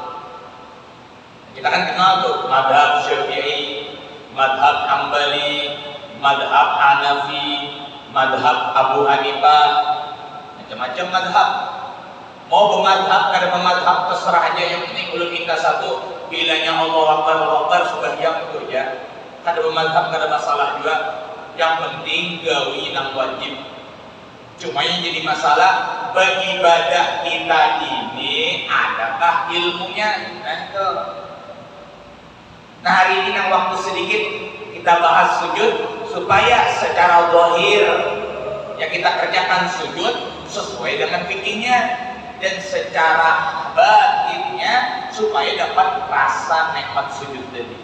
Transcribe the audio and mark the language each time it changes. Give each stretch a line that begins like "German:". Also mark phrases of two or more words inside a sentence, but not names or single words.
Indonesian: Kita kan kenal tuh madhab Syafi'i, madhab Hambali, madhab Hanafi, madhab Abu Hanifah, macam-macam madhab. Mau bermadhab, kada bermadhab terserah aja, yang penting ulun minta satu, bilanya
Arabic: الله أكبر
Indonesian: sebagian itu aja. Kada bermadhab kada masalah juga, yang penting gawi nang wajib. Cuma yang jadi masalah beribadah kita ini adakah ilmunya? Nah itu. Nah hari ini yang waktu sedikit kita bahas sujud supaya secara zahir yang kita kerjakan sujud sesuai dengan fikihnya, dan secara batinnya supaya dapat rasa nikmat sujud tadi.